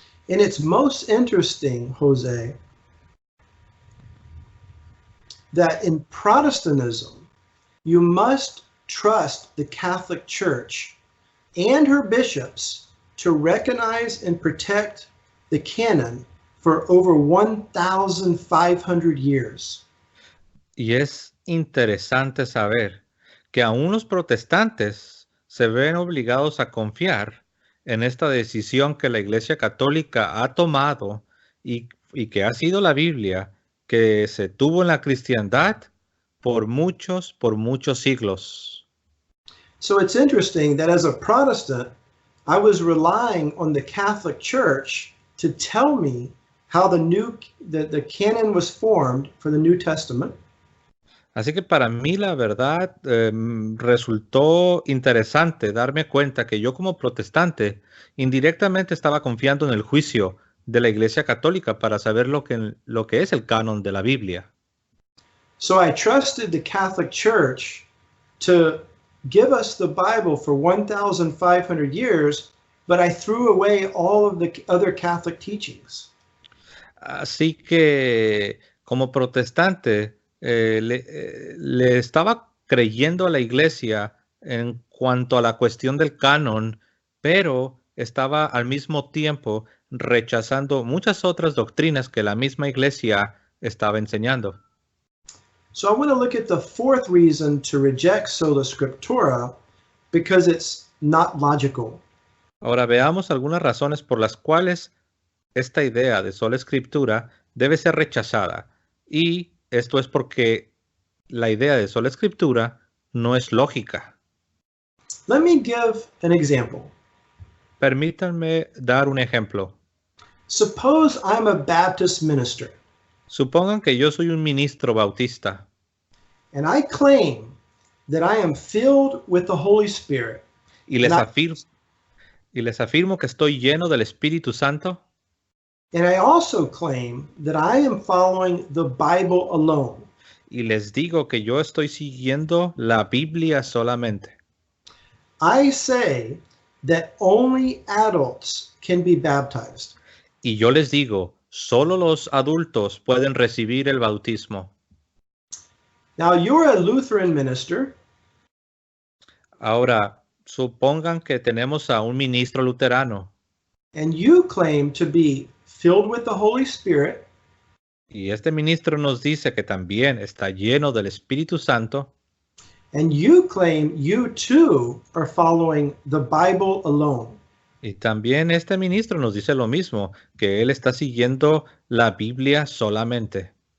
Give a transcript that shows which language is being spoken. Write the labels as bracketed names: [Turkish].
[English] And it's most interesting, Jose, that in Protestantism, you must trust the Catholic Church and her bishops to recognize and protect the canon for over 1,500 years. [Spanish] Y es interesante saber que aún los protestantes se ven obligados a confiar en esta decisión que la Iglesia Católica ha tomado y que ha sido la Biblia que se tuvo en la cristiandad por muchos siglos. [English] So it's interesting that as a Protestant, I was relying on the Catholic Church to tell me how the canon was formed for the New Testament. [Spanish] Así que para mí la verdad resultó interesante darme cuenta que yo como protestante indirectamente estaba confiando en el juicio de la Iglesia Católica para saber lo que es el canon de la Biblia. [English] So I trusted the Catholic Church to give us the Bible for 1,500 years, but I threw away all of the other Catholic teachings. [Spanish] Así que como protestante le estaba creyendo a la Iglesia en cuanto a la cuestión del canon, pero estaba al mismo tiempo rechazando muchas otras doctrinas que la misma Iglesia estaba enseñando. [English] So I want to look at the fourth reason to reject sola scriptura, because it's not logical. [Spanish] Ahora veamos algunas razones por las cuales esta idea de sola escritura debe ser rechazada. Y esto es porque la idea de sola escritura no es lógica. [English] Let me give an example. [Spanish] Permítanme dar un ejemplo. [English] Suppose I'm a Baptist minister, [Spanish] Supongan que yo soy un ministro bautista [English] and I claim that I am filled with the Holy Spirit. [Spanish] y les afirmo que estoy lleno del Espíritu Santo. [English] And I also claim that I am following the Bible alone. [Spanish] Y les digo que yo estoy siguiendo la Biblia solamente. [English] I say that only adults can be baptized. [Spanish] Y yo les digo, solo los adultos pueden recibir el bautismo. [English] Now, you're a Lutheran minister, [Spanish] Ahora, supongan que tenemos a un ministro luterano [English] and you claim to be filled with the Holy Spirit, [Spanish] y este ministro nos dice que también está lleno del Espíritu Santo [English] and you claim you too are following the Bible alone. [Spanish] y también este ministro nos dice lo mismo, que él está siguiendo la Biblia solamente.